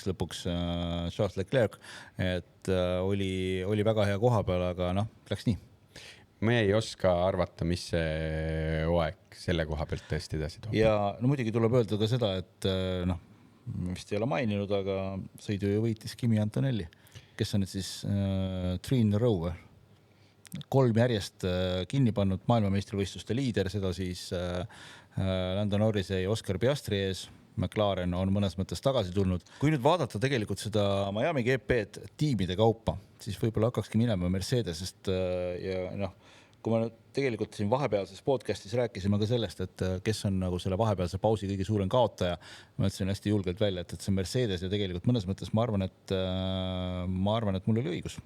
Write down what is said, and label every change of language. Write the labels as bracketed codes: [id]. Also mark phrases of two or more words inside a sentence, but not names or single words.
[et] lõpuks Charles Leclerc, et oli väga hea koha peal, aga läks nii. Me ei oska arvata, mis see hooaeg selle koha pealt tõesti edasi toob. Ja muidugi tuleb öelda ka seda, et vist ei ole maininud, aga sõidu ju võitis Kimi Antonelli, kes on nüüd siis 3 [en] in a row, [et] 3 järjest kinni pannud maailmameistrivõistluste liider, seda siis Lando Norrise ja Oscar Piastri ees. McLaren on mõnes mõttes tagasi tulnud. Kui nüüd vaadata tegelikult seda Miami GP-d tiimide kaupa, siis võib-olla hakkakski minema Mercedesest ja kui ma tegelikult siin vahepealses podcastis rääkisime ka sellest, et kes on nagu selle vahepealse pausi kõige suurem kaotaja, ma ütlesin hästi julgelt välja, et see Mercedes ja tegelikult mõnes mõttes ma arvan, et mul oli õigus.